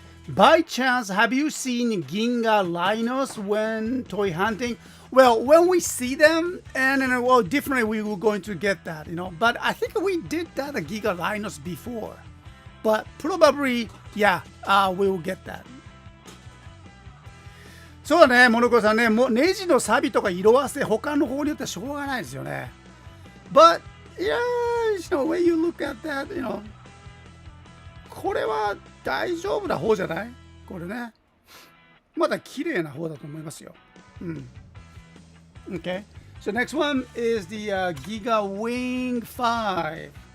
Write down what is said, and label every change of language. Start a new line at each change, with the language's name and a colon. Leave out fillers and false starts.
English: By chance, have you seen Ginga rhinos when toy hunting? Well, when we see them, and well, definitely we were going to get that, But I think we did that Giga rhinos before. But probably, yeah, we will get that.
Japanese: そうだね、モノコさんね、もうネジの錆とか色あせ、他の方によってはしょうがないですよね。
English: But, yeah, when you look at that,
Japanese: これは大丈夫な方じゃない？これね。まだ綺麗な方だと思いますよ。うん。Okay.
English: So next one is the Giga Wing 5.